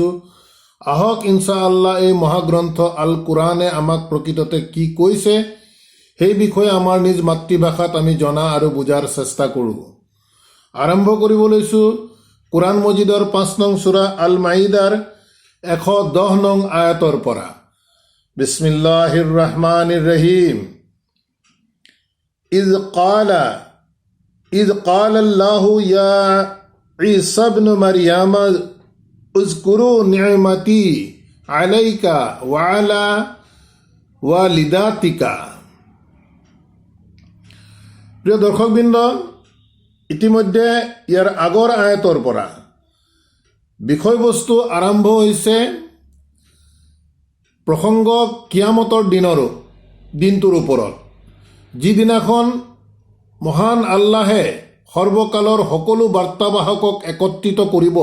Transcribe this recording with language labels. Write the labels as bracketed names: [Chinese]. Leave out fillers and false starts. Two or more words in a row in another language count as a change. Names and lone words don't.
[Assamese] আহক ইনশাআল্লাহ এই মহাগ্ৰন্থ আল কুৰাণে আমাক প্ৰকৃততে কি কৈছে সেই বিষয়ে আমাৰ নিজ মাতৃভাষাত আমি জনা আৰু বুজাৰ চেষ্টা কৰোঁ। আৰম্ভ কৰিব লৈছো কুৰাণ মজিদৰ 5 নং সূৰা আল মাইদাৰ 110 নং আয়াতৰ পৰা। [Arabic] بسم الله الرحمن الرحيم. ইজ قال الله يا عيسى ابن مريم اذكروا نعمتي عليك وعلى والدتك। [Assamese] প্ৰিয় দৰ্শকবৃন্দ, ইতিমধ্যে ইয়াৰ আগৰ আয়াতৰ পৰা বিষয়বস্তু আৰম্ভ হৈছে প্ৰসংগ কিয়ামতৰ দিনটোৰ ওপৰত, যিদিনাখন মহান আল্লাহে সৰ্বকালৰ সকলো বাৰ্তাবাহকক একত্ৰিত কৰিব।